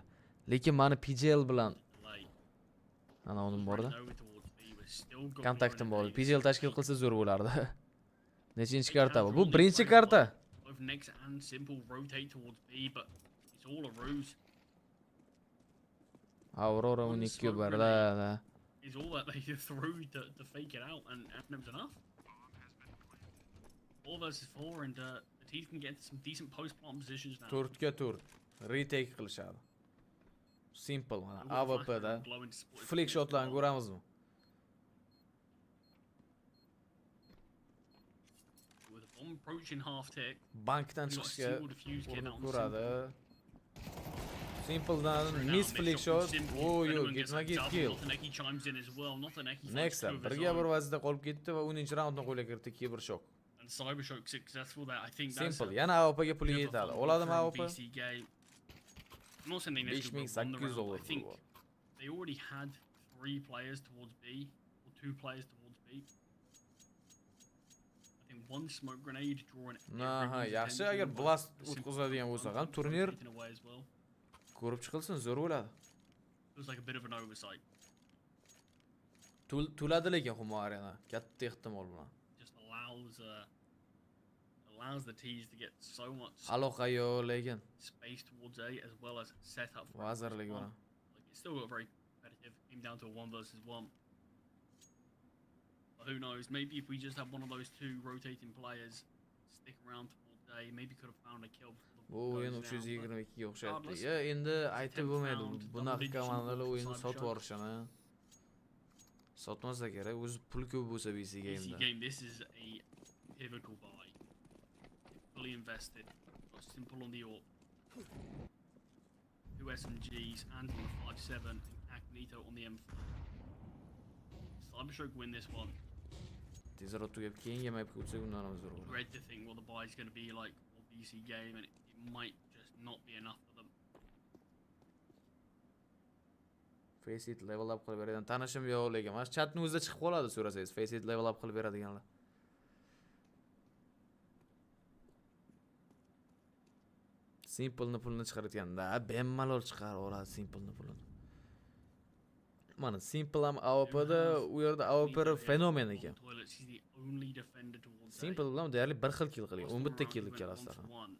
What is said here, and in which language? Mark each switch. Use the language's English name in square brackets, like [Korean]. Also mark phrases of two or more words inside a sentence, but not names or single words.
[Uzbek] Lekin meni PGL bilan ana uning borda. Kontaktim bor. PGL tashkil qilsa zo'r bo'lardi. Nechinchi karta bu? Bu birinchi karta. Aurora 12 barda. [English] Is all that they threw to fake it out and it was enough. 4 versus 4 and the team can get some decent post-plant positions now. [Uzbek] 4ga 4. Retake qilishadi. Simple mana AWP'da [English] flick shotlarni [Uzbek] ko'ramizmi? [English] With a bomb approaching half tick. [Uzbek] Bankdan chiqishga ko'radi. Simple'dan [English] miss flick shot. Yo, get kill. [Uzbek] Nexa birga bir vaziyatda qolib ketdi va 10-raundni qo'lga kiritdi Cybershock. [English] And Cybershock successful there. I think that's Simple. [Uzbek] Yana AWP'ga pul yetadi. Oladimi AWP? [English] I'm not saying they won the round. I think they already had 3 players towards B or 2 players towards B. I think 1 smoke grenade drawing. [Uzbek] Yaxshi agar Blast o'tkazadigan bo'lsa ham turnir Ko'rib chiqilsin, zo'r bo'ladi. [English] It was like a bit of an oversight. [Uzbek] To'ladi lekin Humo Arena, katta ehtimol bilan. [English] Just allows the T's to get so much [Uzbek] Aloqa yo'q lekin. [English] space towards A as well as set up for [Uzbek] Vazirlik bilan. [English] Like it's still got very competitive. Came down to a 1 versus 1. But who knows? Maybe if we just have one of those two rotating players stick around towards A, maybe could have found a kill. [Uzbek] Bu o'yin 322 ga o'xshayapti. Ya endi aytib bo'lmaydi. Bunaqa komandalar o'yinni sotib yorishini. Sotmasa kerak, o'zi pul ko'p bo'lsa BC game'da. [English] Game, this is a pivotal buy. Fully invested. Got simple on the AWP. 2 SMGs and on the 5.7 and Agnito on the M4. Cyberstroke win this one. [Uzbek] Tezroq tugab keyingi mapga o'tsak undan ham zo'r bo'ladi. [English] Dread to think what the buy is going to be like for BC game and it might just not be enough for them. [Uzbek] Faceit [English] level up [Uzbek] qilib beradigan tanishim yo'q lekin mana chatning o'zida chiqib qoladi so'rasangiz. Faceit [English] level up [Uzbek] qilib beradiganlar. Simple'ni pulini chiqaratganda bemalol chiqarib oladi Simple'ni pulini. Mana Simple ham AWP'da, u yerda AWP fenomen ekan. Simple bilan deyarli bir xil kill qilgan, 11 ta kill ikkalasida ham.